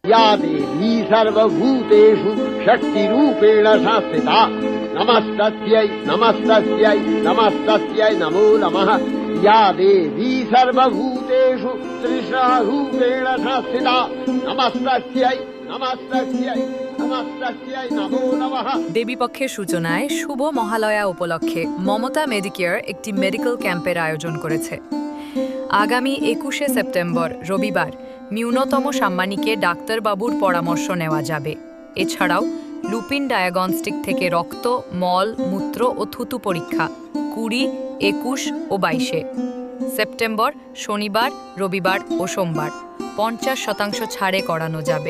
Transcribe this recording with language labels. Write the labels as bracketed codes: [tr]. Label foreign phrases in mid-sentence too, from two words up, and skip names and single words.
[sa] या देवी सर्वभूतेषु शक्तिरूपेण संस्थिता नमस्तस्यै नमस्तस्यै नमस्तस्यै नमो नमः या देवी सर्वभूतेषु तृष्णारूपेण संस्थिता नमस्तस्यै नमस्तस्यै नमस्तस्यै नमो नमः। [bn] দেবীপক্ষের সূচনায় শুভ মহালয়া উপলক্ষে মমতা মেডিকেয়ার একটি [en] medical camp [bn] আয়োজন করেছে। আগামী 21শে সেপ্টেম্বর রবিবার ন্যূনতম সাম্মানিকে ডাক্তারবাবুর পরামর্শ নেওয়া যাবে। এছাড়াও লুপিন ডায়াগনস্টিক থেকে রক্ত, মল, মূত্র ও থুতু পরীক্ষা 20, 21 ও 22শে সেপ্টেম্বর শনিবার, রবিবার ও সোমবার 50% ছাড়ে করানো যাবে।